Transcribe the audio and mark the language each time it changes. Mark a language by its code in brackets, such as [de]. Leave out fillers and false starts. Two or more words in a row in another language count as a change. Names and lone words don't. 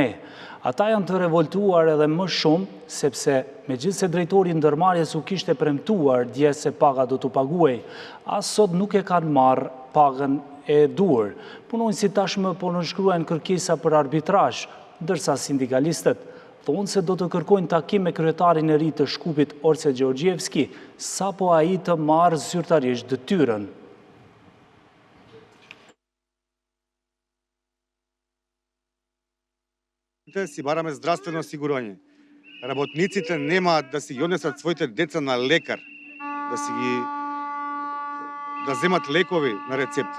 [sq] Ata janë të revoltuar edhe më shumë, sepse megjithse drejtori i ndërmarrjes u kishte premtuar dje se paga do t'u paguaj, as sot nuk e kanë marrë pagën e duhur. Punonjësit tashmë po nënshkruajnë kërkesa për arbitrazh, ndërsa sindikalistët thonë se do të kërkojnë takim me kryetarin e ri të Shkupit Orse Gjeorgjevski, sapo ai të marrë zyrtarisht detyrën. [mk] Си бараме здравствено осигурање. Работниците немаат да си ги однесат своите деца на лекар, да земат лекови на рецепти.